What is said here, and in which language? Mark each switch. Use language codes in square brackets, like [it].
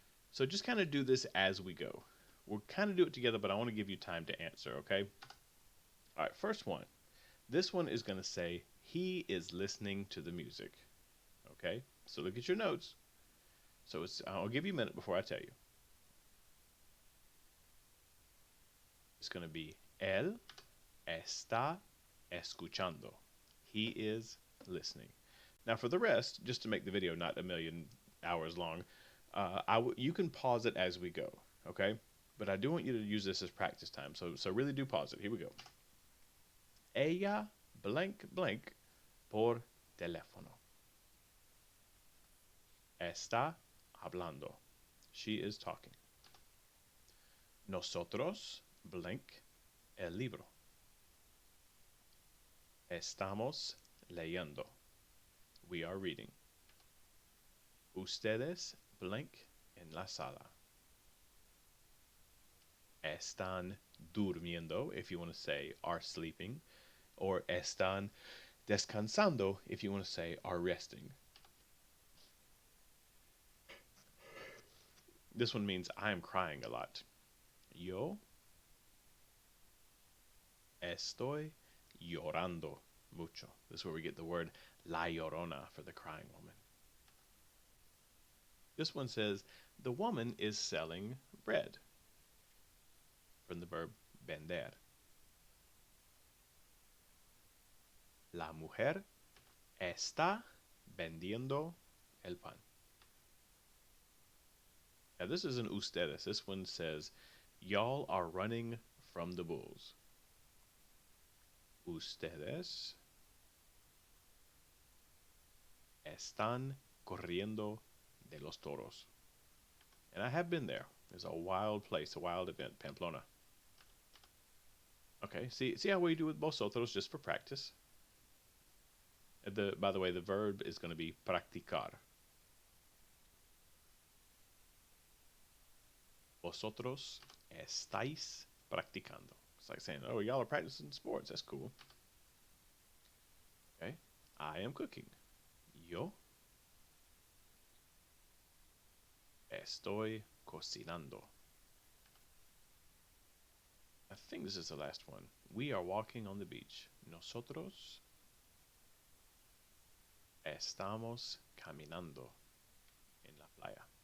[en] So just kind of do this as we go. We'll kind of do it together, but I want to give you time to answer, okay? All right, first one. This one is going to say, he is listening to the music. Okay, so look at your notes. So I'll give you a minute before I tell you. It's going to be, [es] él está escuchando. [en] He is listening. Now for the rest, just to make the video not a million hours long, you can pause it as we go, okay? But I do want you to use this as practice time, so really do pause it. Here we go. [es] Ella blank blank por teléfono. Está hablando. [en] She is talking. [es] Nosotros blank el libro. Estamos leyendo. [en] We are reading. [es] Ustedes blank en la sala. Están durmiendo, [en] if you want to say are sleeping, or [es] están descansando, [en] if you want to say are resting. This one means I am crying a lot. [es] Yo estoy llorando mucho. [en] This is where we get the word la llorona for the crying woman. This one says the woman is selling bread, from the verb vender. [es] La mujer está vendiendo el pan. [en] Now this isn't ustedes. This one says, y'all are running from the bulls. [es] Ustedes están corriendo de los Toros. [en] And I have been there. It's a wild place, a wild event, Pamplona. Okay, see how we do with vosotros just for practice. By the way, the verb is going to be practicar. [es] Vosotros estáis practicando. [en] It's like saying, oh, y'all are practicing sports. That's cool. Okay, I am cooking. [es] Yo estoy cocinando. [en] I think this is the last one. We are walking on the beach. [es] Nosotros estamos caminando en la playa.